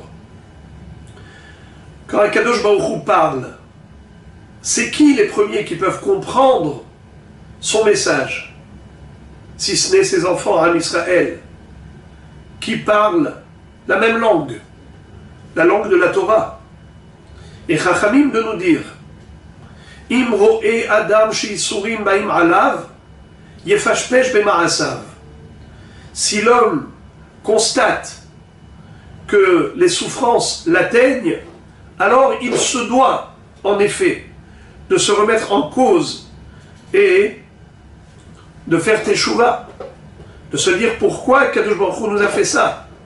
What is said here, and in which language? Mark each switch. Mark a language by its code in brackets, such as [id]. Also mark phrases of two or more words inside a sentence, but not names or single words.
[fr] Quand [he] הקדוש ברוך הוא [fr] parle, c'est qui les premiers qui peuvent comprendre son message? Si ce n'est ses enfants, Am Israël, qui parlent la même langue, la langue de la Torah. Et Chachamim de nous dire, [he] אם רואה אדם שיסורים באים עליו יפשפש במעשיו. [fr] Si l'homme constate que les souffrances l'atteignent, alors il se doit, en effet, de se remettre en cause et de faire teshuva, de se dire pourquoi [he] קדוש ברוך הוא [fr] nous a fait ça.